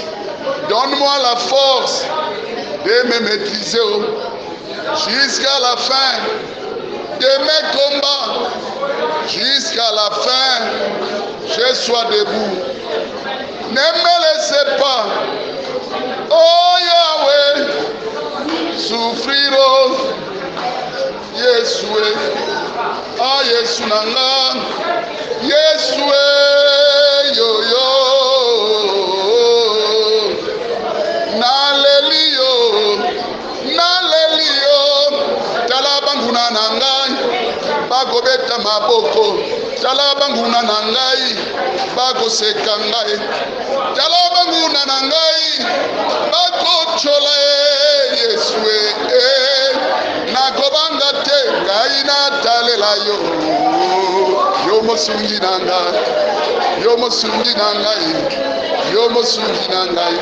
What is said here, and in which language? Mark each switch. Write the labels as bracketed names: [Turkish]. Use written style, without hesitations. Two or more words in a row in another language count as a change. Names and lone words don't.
[French] Donne-moi la force de me maîtriser jusqu'à la fin de mes combats. Jusqu'à la fin, je sois debout. Ne me laissez pas, oh Yahweh, souffrir, [Lingala] oh Yeshua, ah Yesu nanga, Yeshua, yo yo, nalelio, talabanguna nanga, bagobeta maboko, talabanguna nangai, bagoseka ngai, talabanguna nangai, bagochola Yeshua, nakobanga te ngai natalela yo, yo mosungi nangai, yo mosungi nangai, yo mosungi nangai.